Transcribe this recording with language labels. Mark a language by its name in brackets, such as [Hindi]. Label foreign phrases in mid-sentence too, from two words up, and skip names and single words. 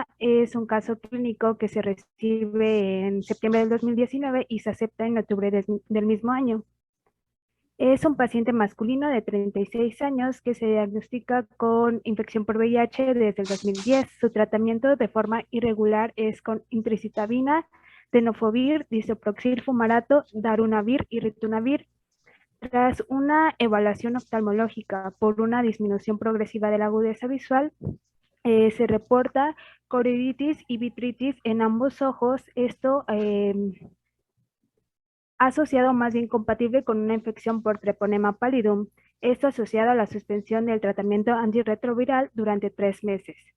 [Spanish] Es un caso clínico que se recibe en septiembre del 2019 y se acepta en octubre del mismo año. Es un paciente masculino de 36 años que se diagnostica con infección por VIH desde el 2010. Su tratamiento de forma irregular es con intricitabina, tenofovir, disoproxil fumarato, darunavir y ritonavir. Tras una evaluación oftalmológica por una disminución progresiva de la agudeza visual, se reporta coriditis y vitritis en ambos ojos. Esto asociado más bien compatible con una infección por Treponema pallidum, esto asociado a la suspensión del tratamiento antirretroviral durante 3 meses.